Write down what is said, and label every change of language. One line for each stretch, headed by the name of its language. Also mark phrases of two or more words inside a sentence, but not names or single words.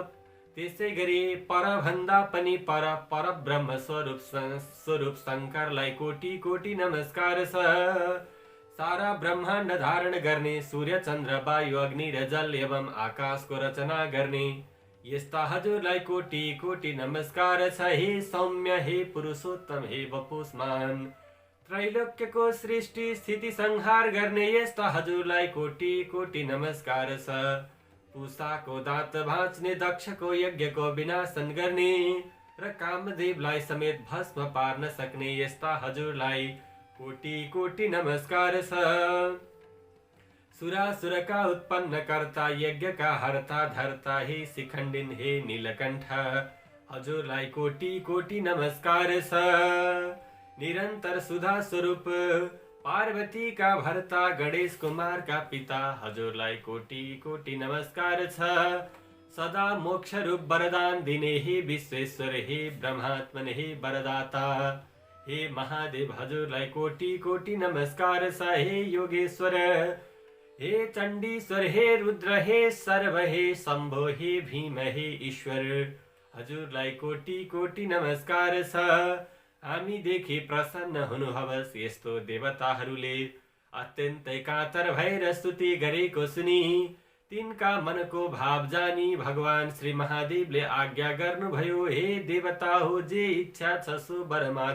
Nepali: त्यसै गरी पर भन्दा पनि पर ब्रह्म स्वरूप शङ्करलाई कोटि कोटि नमस्कार छ। सारा ब्रह्माण्ड धारण गर्ने, सूर्य चन्द्र वायु अग्नि र जल एवं आकाशको रचना गर्ने यस्ता हजुरलाई कोटि कोटि नमस्कार छ। हे सौम्य, हे पुरुषोत्तम, हे वपुष्मान, त्रैलोक्यको सृष्टि स्थिति संहार गर्ने यस्ता हजुरलाई कोटि कोटि नमस्कार छ। पूषाको दाँत भाँच्ने, दक्षको यज्ञको विनाशन गर्ने र कामदेवलाई समेत भस्म पार्न सक्ने यस्ता हजुरलाई कोटि कोटि नमस्कार छ। सुरासुरका उत्पन्न कर्ता, यज्ञका हर्ता धर्ता, हे शिखण्डिन, हे नीलकण्ठ, हजुरलाई कोटि कोटि नमस्कार छ। निरन्तर सुधा स्वरूप पार्वती का भर्ता, गणेश कुमार का पिता, हजुरलाई कोटि कोटि नमस्कार छ। सदा मोक्ष रूप वरदान दिने, हे विश्वेश्वर, हे ब्रह्मात्मन, हे वरदाता, हे महादेव, हजुरलाई कोटि कोटि नमस्कार छ। हे योगेश्वर, हे चण्डीश्वर, हे रुद्र, हे सर्व, हे शम्भो, हे भीम, हे ईश्वर, हजुरलाई कोटि कोटि नमस्कार छ। हामीदेखि प्रसन्न हुनुहोस्। यस्तो देवताहरूले अत्यन्तै कातर भएर स्तुति गरेको सुनि तिनका मनको भाव जानी भगवान श्री महादेवले आज्ञा गर्नुभयो, हे देवता हो, जे इच्छा छ सो वर माग।